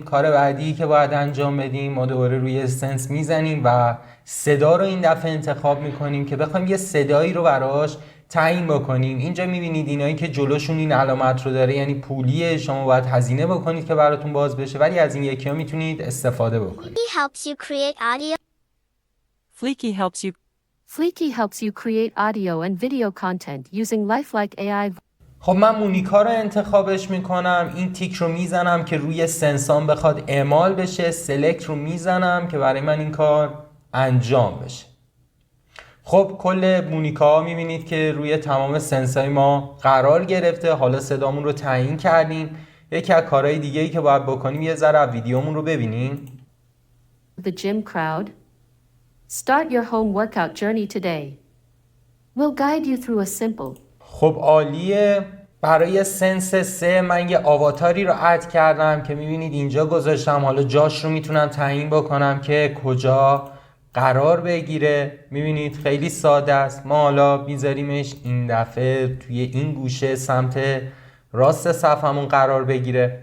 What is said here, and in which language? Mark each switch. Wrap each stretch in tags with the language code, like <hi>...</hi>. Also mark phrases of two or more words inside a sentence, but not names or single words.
<fa>کار بعدی که باید انجام بدیم، ما دوباره روی سنس میزنیم و صدا رو این دفعه انتخاب میکنیم که بخوایم یه صدایی رو براش تعیین بکنیم. اینجا میبینید اینایی که جلوشون این علامت رو داره یعنی پولیه، شما باید هزینه بکنید که براتون باز بشه، ولی از این یکی ها میتونید استفاده بکنید.</fa> <en>Fleeky helps you create audio and video content using lifelike AI.</en> <fa>خب من مونیکا رو انتخابش میکنم. این تیک رو میزنم که روی سنسان بخواد اعمال بشه. سلکت رو میزنم که برای من این کار انجام بشه. خب کل مونیکا ها میبینید که روی تمام سنسای ما قرار گرفته. حالا صدامون رو تعیین کردیم. یکی از کارهای دیگه‌ای که باید بکنیم یه ذره ویدیومون رو ببینیم.</fa> <en>The gym crowd. Start your home workout journey today. We'll guide you through a simple.</en> <fa>خب عالیه. برای سنس 3 من یه آواتاری رو اد کردم که میبینید اینجا گذاشتم. حالا جاش رو میتونم تعیین بکنم که کجا قرار بگیره. میبینید خیلی ساده است. ما حالا میذاریمش این دفعه توی این گوشه سمت راست صفحمون قرار بگیره.</fa>